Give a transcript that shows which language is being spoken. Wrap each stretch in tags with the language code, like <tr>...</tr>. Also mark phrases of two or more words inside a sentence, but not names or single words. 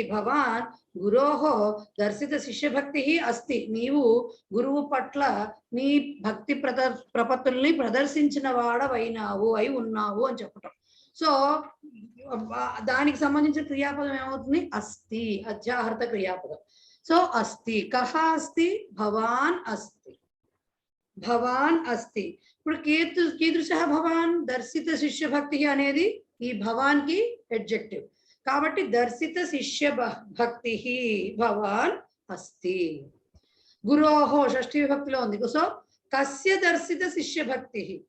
<sa>భవాన్ గురోహో దర్శిత శిష్య భక్తి అస్తి.</sa> <te>నీవు గురువు పట్ల నీ భక్తి ప్రపత్తుల్ని ప్రదర్శించిన వాడవైనావు, అయి ఉన్నావు అని చెప్పటం. సో దానికి సంబంధించిన క్రియాపదం ఏమవుతుంది? అస్తి, అధ్యాహృత క్రియాపదం. సో అస్తి.</te> <sa>కహ అస్తి? భవాన్ అస్తి. భవాన్ అస్తి.</sa> <te>ఇప్పుడు</te> <sa>కీదృశ భవాన్? దర్శిత శిష్య భక్తి</sa> <te>అనేది ఈ భవాన్ కి అడ్జెక్టివ్ కాబట్టి</te> <sa>దర్శిత శిష్య భక్తి భవాన్ అస్తి.</sa> <te>గురోహో షష్ఠీ విభక్తిలో ఉంది. సో</te> <sa>కస్య దర్శిత శిష్య భక్తి?</sa>